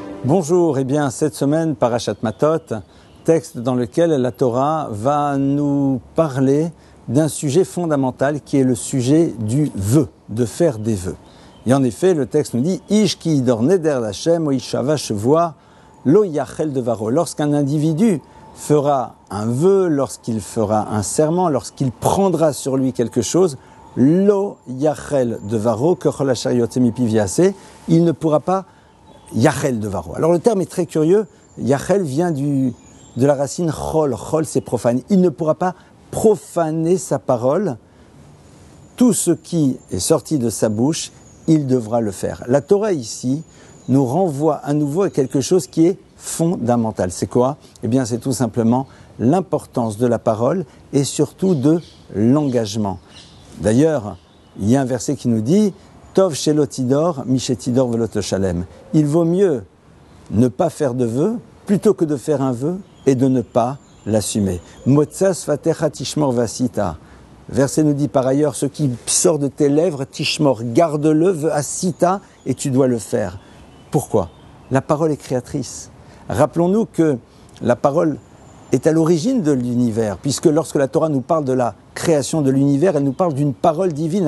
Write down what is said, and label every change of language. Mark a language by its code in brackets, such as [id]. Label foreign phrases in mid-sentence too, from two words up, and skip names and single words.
[fr] Bonjour, eh bien cette semaine, Parashat Matot, texte dans lequel la Torah va nous parler d'un sujet fondamental qui est le sujet du vœu, de faire des vœux. Et en effet, le texte nous dit « [he] איש כי ידר נדר לה' או השבע שבעה לא יחל דברו [fr] » Lorsqu'un individu fera un vœu, lorsqu'il fera un serment, lorsqu'il prendra sur lui quelque chose, [he] לא יחל דברו ככל היצא מפיו יעשה, [fr] il ne pourra pas [he] יחל דברו. [fr] Alors le terme est très curieux. Yachel vient de la racine chol. Chol, c'est profane. Il ne pourra pas profaner sa parole. Tout ce qui est sorti de sa bouche, il devra le faire. La Torah ici nous renvoie à nouveau à quelque chose qui est fondamental. C'est quoi ? Eh bien, c'est tout simplement l'importance de la parole et surtout de l'engagement. D'ailleurs, il y a un verset qui nous dit [he] טוב שלא תדר משתדר ולא תשלם. [fr] Il vaut mieux ne pas faire de vœu plutôt que de faire un vœu et de ne pas l'assumer. [he] מוצא שפתיך תשמר ועשית. [fr] Verset nous dit par ailleurs, ce qui sort de tes lèvres, tishmor, garde-le, vasita, et tu dois le faire. Pourquoi ? La parole est créatrice. Rappelons-nous que la parole est à l'origine de l'univers, puisque lorsque la Torah nous parle de la création de l'univers, elle nous parle d'une parole divine.